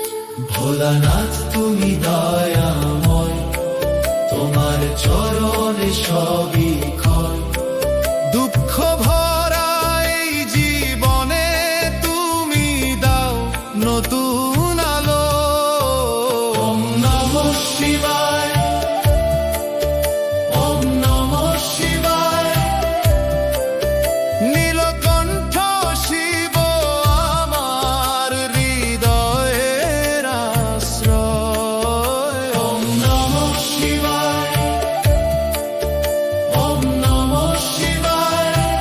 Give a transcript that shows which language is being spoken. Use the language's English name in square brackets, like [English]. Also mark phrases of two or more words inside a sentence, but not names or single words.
[Bangla] ভোলানাথ তুমি দয়াময়, তোমার চরণে সবই ক্ষয়। দুঃখ ভরা এই জীবনে তুমি দাও নতুন আলো। [Sanskrit] ওম নমঃ শিবায়, ওম নমঃ শিবায়। [Bangla] নীলকণ্ঠ শিব আমার হৃদয়ের আশ্রয়। [Sanskrit] ওম নমঃ শিবায়, ওম নমঃ শিবায়।